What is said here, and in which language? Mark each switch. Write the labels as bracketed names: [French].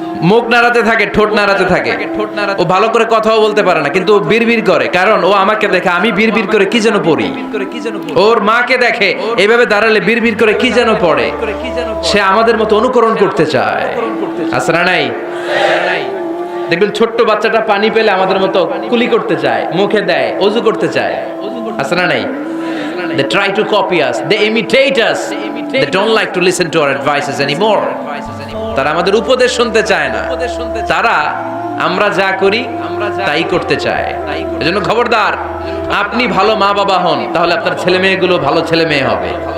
[Bangla] মুখ নাড়াতে থাকে, ঠোঁট নাড়াতে থাকে, ও ভালো করে কথাও বলতে পারে না, কিন্তু বিড়বিড় করে, কারণ ও আমাকে দেখে আমি বিড়বিড় করে কি যেন পড়ি। ওর মাকে দেখে এইভাবে দাঁড়ালে বিড়বিড় করে কি যেন পড়ে, সে আমাদের মতো অনুকরণ করতে চায়। আছে না নাই? দেখবেন ছোট্ট বাচ্চাটা পানি পেলে আমাদের মতো কুলি করতে চায়, মুখে দেয়, ওযু করতে চায়। আছে না নাই? [English] They try to copy us, they imitate us, they don't like to listen to our advices anymore. [Bangla] তারা আমাদের উপদেশ শুনতে চায় না, তারা আমরা যা করি তাই করতে চায়। এজন্য খবরদার, আপনি ভালো মা বাবা হন, তাহলে আপনার ছেলে মেয়েগুলো ভালো ছেলে মেয়ে হবে।